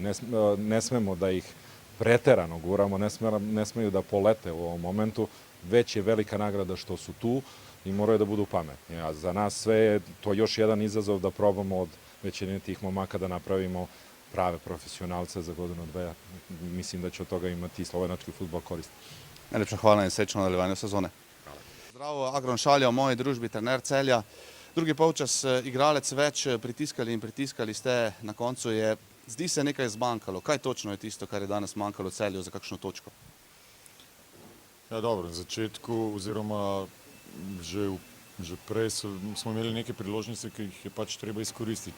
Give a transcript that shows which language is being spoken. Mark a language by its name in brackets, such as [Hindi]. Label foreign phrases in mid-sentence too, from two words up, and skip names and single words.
[Serbian] Ne smemo da ih preterano guramo, ne smeju da polete u ovom momentu, već je velika nagrada što su tu i moraju da budu pametni. A za nas sve je to još jedan izazov da probamo od većine tih momaka da napravimo prave profesionalce za godinu, dve. Mislim da će od toga imati slovenački fudbal korist. [Slovenian] Najlepša hvala in srečno nadaljevanje sezone. Zdravo, Agron Šalja v moji družbi, trener Celja. Drugi polčas, igralec več, pritiskali in pritiskali ste, na koncu je, zdi se, nekaj zmanjkalo. Kaj točno je tisto, kar je danes manjkalo Celju za kakšno točko? Ja, dobro, na začetku oziroma že prej smo imeli neke priložnosti, ki jih je pač treba izkoristiti.